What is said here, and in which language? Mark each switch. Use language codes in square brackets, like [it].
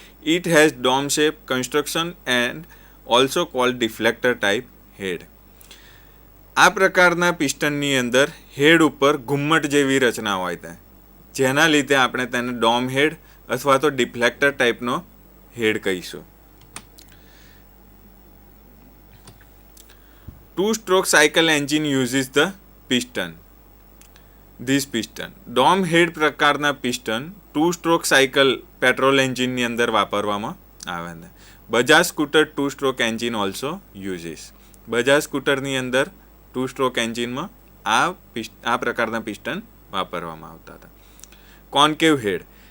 [en] It has dome shape construction and also called deflector type head. [gu] આ પ્રકારના પિસ્ટનની અંદર હેડ ઉપર ઘુમ્મટ જેવી રચના હોય છે, જેના લીધે આપણે તેને ડોમ હેડ અથવા તો ડિફ્લેક્ટર ટાઈપનો હેડ કહીશું. [en] Two-stroke cycle engine uses the piston. This piston. [gu] Dome હેડ પ્રકારના piston two stroke cycle petrol એન્જિનની અંદર વાપરવામાં આવે છે. [en] Bajaj scooter two stroke engine also uses. [gu] Bajaj સ્કૂટરની અંદર ટુ સ્ટ્રોક એન્જિનમાં આ પ્રકારના પિસ્ટન વાપરવામાં આવતા હતા. કોન્કેવ હેડ.